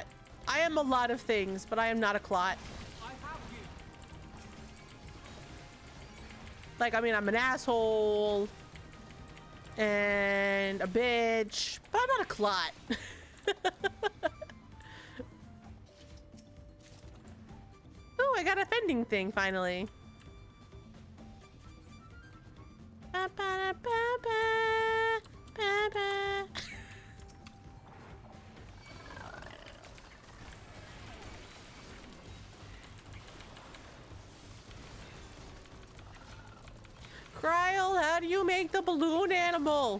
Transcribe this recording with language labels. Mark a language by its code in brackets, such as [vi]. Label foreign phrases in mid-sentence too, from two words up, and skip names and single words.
[en] I am a lot of things, but I am not a clot. Like, I mean, I'm an asshole and a bitch, but I'm not a clot. Oh, I got a fending thing finally. Ba, ba, ba, ba, ba, ba. Kryle, how do you make the balloon animal?